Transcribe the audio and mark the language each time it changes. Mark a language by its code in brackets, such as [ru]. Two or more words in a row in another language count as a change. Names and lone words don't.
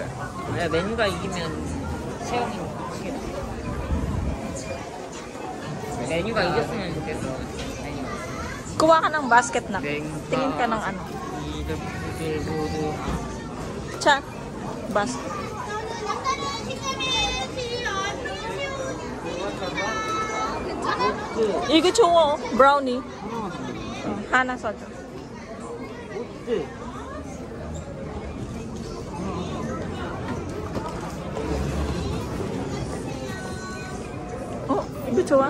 [ko] 메뉴가 이기면 세영이 치겠다. 메뉴가 이겼으면 좋겠어. [tl] Kuha ka ng basket na. Tingin ka ng ano. [en] Check. Basket. [ko] 이거 좋아. 브라우니. 하나 사줘. 이거 좋아.